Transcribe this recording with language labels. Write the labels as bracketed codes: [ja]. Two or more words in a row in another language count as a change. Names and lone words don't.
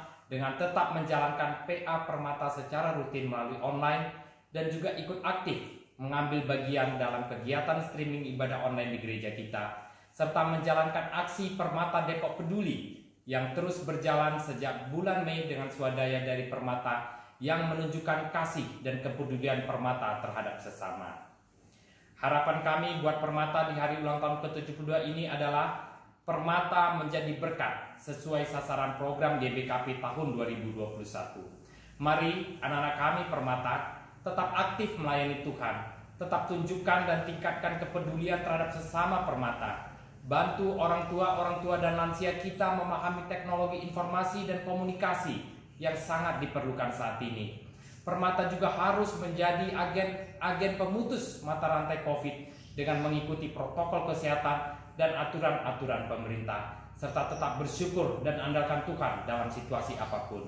[id] dengan tetap menjalankan PA Permata secara rutin melalui online dan juga ikut aktif mengambil bagian dalam kegiatan streaming ibadah online di gereja kita, serta menjalankan aksi Permata Depok Peduli yang terus berjalan sejak bulan Mei dengan swadaya dari Permata yang menunjukkan kasih dan kepedulian Permata terhadap sesama. Harapan kami buat Permata di hari ulang tahun ke-72 ini adalah Permata menjadi berkat sesuai sasaran program GBKP tahun 2021. Mari anak-anak kami Permata tetap aktif melayani Tuhan, tetap tunjukkan dan tingkatkan kepedulian terhadap sesama Permata. Bantu orang tua dan lansia kita memahami teknologi informasi dan komunikasi yang sangat diperlukan saat ini. Permata juga harus menjadi agen pemutus mata rantai COVID dengan mengikuti protokol kesehatan dan aturan-aturan pemerintah, serta tetap bersyukur dan andalkan Tuhan dalam situasi apapun.